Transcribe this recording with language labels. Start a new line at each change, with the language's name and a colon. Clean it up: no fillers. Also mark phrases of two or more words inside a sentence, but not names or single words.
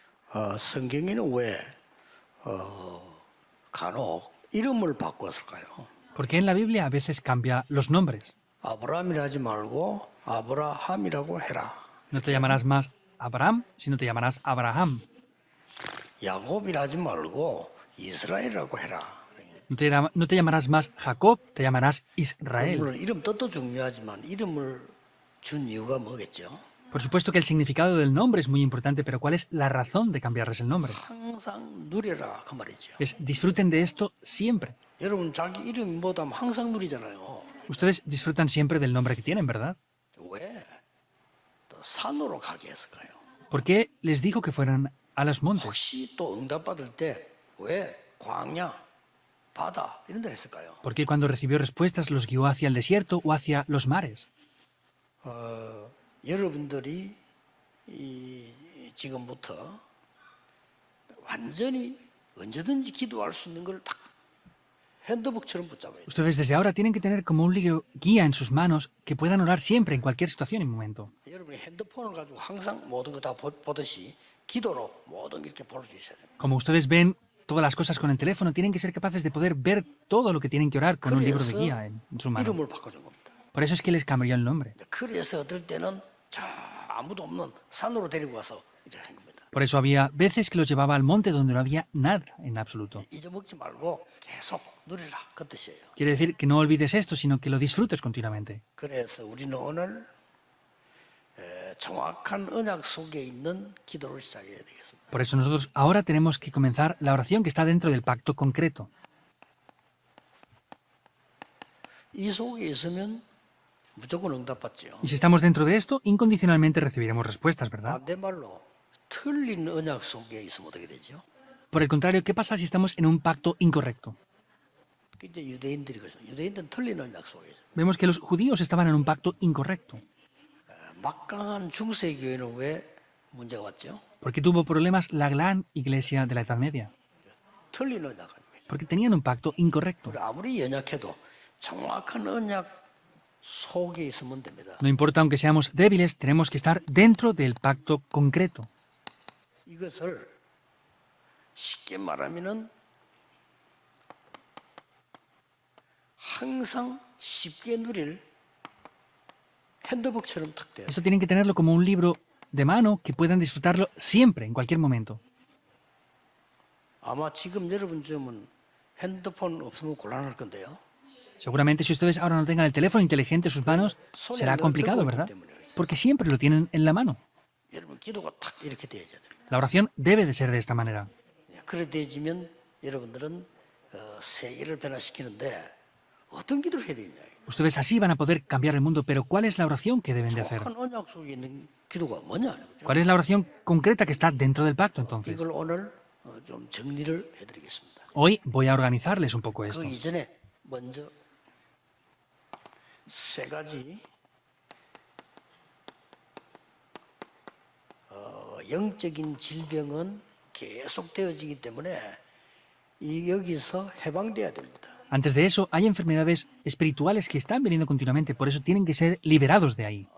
Korean: 성경에는 왜 간혹 이름을 바꿨을까요?
Spanish: ¿Por qué en la Biblia a veces cambia los nombres?
Korean: 아브라함이라 하지 말고 아브라함이라고 해라.
Spanish: No te llamarás más Abraham, sino te llamarás Abraham.
Korean: 야곱이라 하지 말고 이스라엘이라고 해라.
Spanish: No te llamarás más Jacob, te llamarás Israel.
Korean: 물론 이름 뜻도 중요하지만 이름을 준 이유가 뭐겠죠?
Spanish: Por supuesto que el significado del nombre es muy importante, pero ¿cuál es la razón de cambiarles el nombre?
Korean: 항상 누려라 그 말이죠.
Spanish: Es disfruten de esto siempre.
Korean: 여러분 자기 이름이 뭐다면 항상 누리잖아요.
Spanish: Ustedes disfrutan siempre del nombre que tienen, ¿verdad?
Korean: 왜? 또 산으로 가게 했을까요?
Spanish: ¿Por qué les dijo que fueran a los montes?
Korean: 혹시 또 응답받을 때 왜 광야, 바다 이런 데 했을까요?
Spanish: ¿Por qué cuando recibió respuestas los guió hacia el desierto o hacia los mares?
Korean: 여러분들이 지금부터 완전히 언제든지 기도할 수 있는 걸 딱 핸드북처럼 붙잡아야 돼요.
Spanish: Ustedes desde ahora tienen que tener como un libro guía en sus manos que puedan orar siempre, en cualquier situación y momento.
Korean: 여러분이 핸드폰을 가지고 항상 모든 거 다 보듯이 기도로 모든 게 이렇게 볼 수 있어야 돼요.
Spanish: Como ustedes ven todas las cosas con el teléfono, tienen que ser capaces de poder ver todo lo que tienen que orar con un libro de guía en su mano.
Korean: 이름을 바꿔준 겁니다.
Spanish: Por eso es que les cambió el nombre.
Korean: 그래서 어떨 때는 저 아무도 없는 산으로 데리고 가서 이렇게 한 겁니다.
Spanish: Por eso había veces que los llevaba al monte donde no había nada en absoluto.
Korean: 잊어먹지 말고 계속 누리라 그 뜻이에요.
Spanish: Quiere decir que no olvides esto, sino que lo disfrutes continuamente.
Korean: 그래서 우리는 오늘 정확한 언약 속에 있는 기도를 시작해야 되겠습니다.
Spanish: Por eso nosotros ahora tenemos que comenzar la oración que está dentro del pacto concreto.
Korean: 이 속에 있으면 무조건 응답받죠.
Spanish: Y si estamos dentro de esto, incondicionalmente recibiremos respuestas, ¿verdad?
Korean: 반대말로 틀린 언약 속에 있으면 어떻게 되죠?
Spanish: Por el contrario, ¿qué pasa si estamos en un pacto incorrecto?
Korean: 이제 유대인들이 그러죠. 유대인들은 틀린 언약 속에 있어요.
Spanish: Vemos que los judíos estaban en un pacto incorrecto.
Korean: 막강한 중세교회는 왜 문제가 왔죠?
Spanish: Porque tuvo problemas la gran iglesia de la Edad Media.
Korean: 틀린 언약 아니에요.
Spanish: Porque tenían un pacto incorrecto.
Korean: 아무리 연약해도 정확한 언약 속에 있으면 됩니다.
Spanish: No importa, aunque seamos débiles, tenemos que estar dentro del pacto concreto.
Korean: 이것을 쉽게 말하면은 항상 쉽게 누릴 핸드북처럼 탁 돼요.
Spanish: Esto tienen que tenerlo como un libro de mano que puedan disfrutarlo siempre, en cualquier momento.
Korean: 아마 지금 여러분 쯤은 핸드폰 없으면 곤란할 건데요.
Spanish: Seguramente si ustedes ahora no tengan el teléfono inteligente en sus manos, será complicado, ¿verdad? Porque siempre lo tienen en la mano.
Korean: 여러분 기도가 탁 이렇게 돼야 됩니다.
Spanish: La oración debe de ser de esta manera.
Korean: 그래 되지면 여러분들은 세계를 변화시키는데 어떤 기도를 해야 되냐?
Spanish: Ustedes así van a poder cambiar el mundo, pero ¿cuál es la oración que deben de hacer?
Korean: 정확한 언약 속에 있는 기도가 뭐냐?
Spanish: ¿Cuál es la oración concreta que está dentro del pacto entonces?
Korean: 이걸 오늘 좀 정리를 해드리겠습니다.
Spanish: Hoy voy a organizarles un poco esto.
Korean: 그 이전에 먼저 세 가지 영적인 질병은 계속되어지기 때문에 여기서 해방돼야 됩니다.
Spanish: Antes de eso, hay enfermedades espirituales que están viniendo continuamente, por eso tienen que ser liberados de ahí.